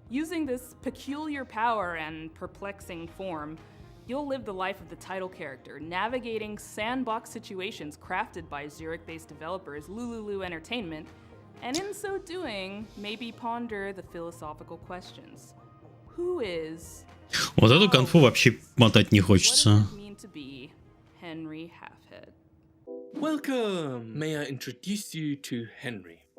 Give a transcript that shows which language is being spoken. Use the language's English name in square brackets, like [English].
[English] Using this peculiar power and perplexing form, you'll live the life of the title character, navigating sandbox situations crafted by Zurich-based developers Lululu Entertainment, and in so doing, maybe ponder the philosophical questions. Who is... [Russian] Вот эту конфу вообще мотать не хочется. [English] What does it mean to be Henry Halfhead? Welcome. May I introduce you to Henry?